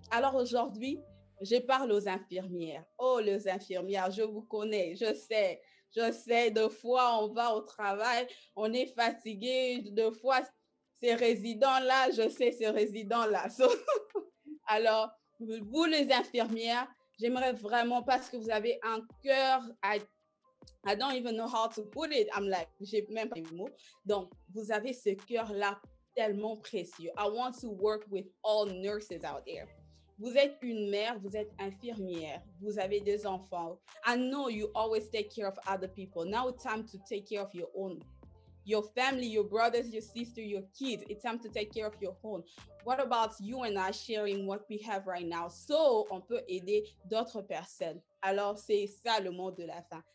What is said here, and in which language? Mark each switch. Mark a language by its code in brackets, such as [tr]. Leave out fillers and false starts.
[fr] Alors aujourd'hui, je parle aux infirmières. Oh, les infirmières, je vous connais, je sais, deux fois on va au travail, on est fatigué, deux fois ces résidents-là, je sais ces résidents-là. Alors, vous les infirmières, j'aimerais vraiment parce que vous avez un cœur, [en] I don't even know how to put it. I'm like, [fr] j'ai même pas les mots. Donc, vous avez ce cœur-là tellement précieux. [en] I want to work with all nurses out there. [fr] Vous êtes une mère, vous êtes infirmière, vous avez des enfants. [en] I know you always take care of other people. Now it's time to take care of your own. Your family, your brothers, your sister, your kids. It's time to take care of your own. What about you and I sharing what we have right now? [fr] So, on peut aider d'autres personnes. Alors, c'est ça le mot de la fin.